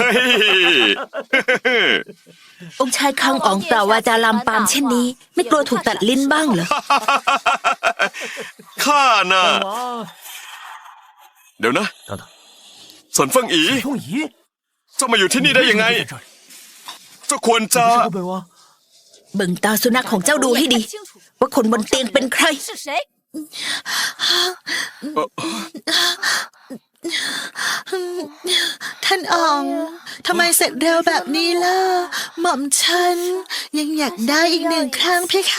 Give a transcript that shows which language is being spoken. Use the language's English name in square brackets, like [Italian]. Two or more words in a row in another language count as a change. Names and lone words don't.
[Thai] องค์ชายคังอ๋องกล่าววาจาลามปามเช่นนี้ ไม่กลัวถูกตัดลิ้นบ้างเหรอ ข้าน่ะ [Chinese] 王 [Thai] เดี๋ยวนะ [Chinese] 等等， [Thai] เซินเฟิ่งอี [Chinese] 宋仪 [Thai] เจ้ามาอยู่ที่นี่ได้ยังไง [Chinese] 在这儿 [Thai] เจ้าควรจะ [Chinese] 不是本王 [Thai] เบิ่งตาสุนัขของเจ้าดูให้ดี ว่าคนบนเตียงเป็นใคร [Chinese] 是谁？ [Thai] ท่านอ๋องทำไมเสร็จเร็วแบบนี้ล่ะ หม่อมฉันยังอยากได้อีกหนึ่งครั้งเพคะ